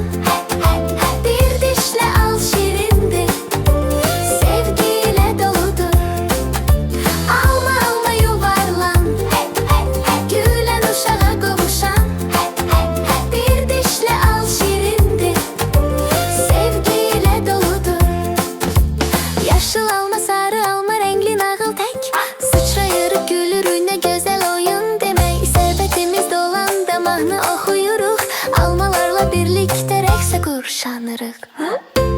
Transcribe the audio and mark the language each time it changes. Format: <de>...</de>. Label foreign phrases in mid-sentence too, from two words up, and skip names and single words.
<tr>Bir dişle al şirindir, sevgiyle doludur.</tr> <az>Alma, alma yuvarlan, gülen uşağa qovuşan.</az> <tr>Bir dişle al şirindir, sevgiyle doludur.</tr> <az>Yaşıl alma, sarı alma, renkli nağıl tek. Sıçrayırıq, gülürük, ne güzel oyun demek. Sepetimiz dolanda mahnı oxuyuruq, almalarla birlikte rəqsə qurşanırıq.</az>